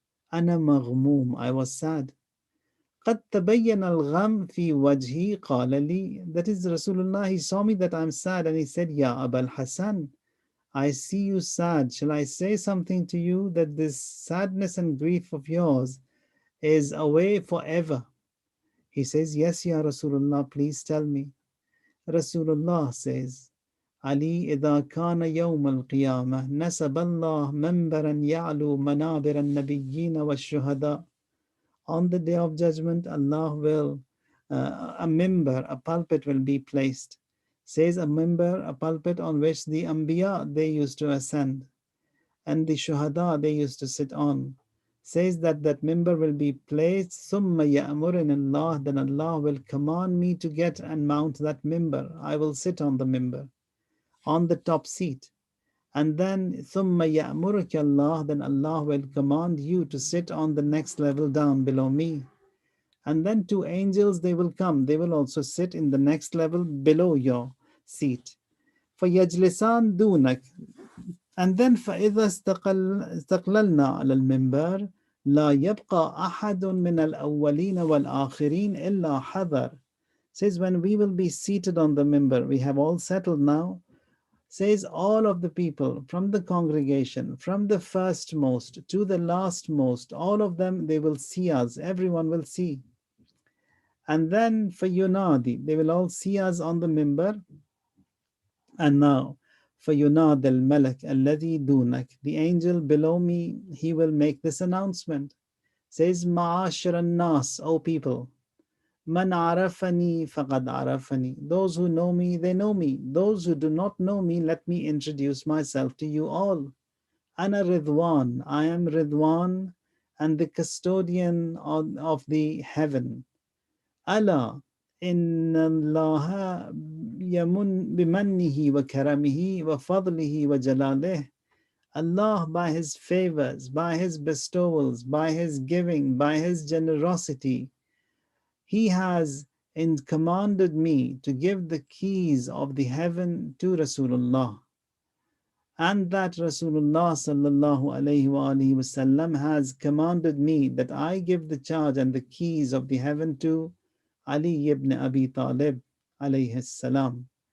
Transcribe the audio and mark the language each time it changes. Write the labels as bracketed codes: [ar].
[en] Ana maghmoom, I was sad. [ar] قد تبين الغم في وجهي قال لي, [en] that is Rasulullah, he saw me that I'm sad and he said, Ya Abul Hasan, I see you sad. Shall I say something to you that this sadness and grief of yours is away forever? He says, yes, Ya Rasulullah, please tell me. Rasulullah says, Ali [ar] إذا كان يوم القيامة نسب الله منبرا يعلو منابر النبيين والشهداء. [en] On the day of judgment, Allah will, a member, a pulpit will be placed. Says a member, a pulpit on which the Anbiya, they used to ascend, and the Shuhada, they used to sit on. Says that member will be placed, [ar] ثُمَّ يَأْمُرِنِ اللَّهُ, [en] then Allah will command me to get and mount that member. I will sit on the member, on the top seat. And then [ar] ثُمَّ يَأْمُرُكَ اللَّهُ, [en] then Allah will command you to sit on the next level down below me. And then 2 angels, they will come. They will also sit in the next level below your seat. [ar] فَيَجْلِسَانْ دُونَكَ. [en] And then [ar] فَإِذَا اسْتَقْلَلْنَا عَلَى الْمِنْبَرِ لَا يَبْقَى أَحَدٌ مِنَ الْأَوَّلِينَ وَالْآخِرِينَ إِلَّا حَذَرٍ. [en] Says, when we will be seated on the minbar, we have all settled now. Says, all of the people from the congregation, from the firstmost to the lastmost, all of them, they will see us. Everyone will see. And then for Yunadi, they will all see us on the minbar. And now, for Yunad al-Malak alladhi dunak, the angel below me, he will make this announcement. Says, Ma'ashar an-nas, O people, Man arafani faqad arafani. Those who know me, they know me. Those who do not know me, let me introduce myself to you all. Ana Ridwan, I am Ridwan, and the custodian of the heaven. Allah, [ar] إن الله يمن بمنه وكرمه وفضله وجلاله. [en] Allah, by His favors, by His bestowals, by His giving, by His generosity, He has commanded me to give the keys of the heaven to Rasulullah. And that Rasulullah sallallahu alayhi wasallam has commanded me that I give the charge and the keys of the heaven to Ali ibn Abi Talib alayhi salam.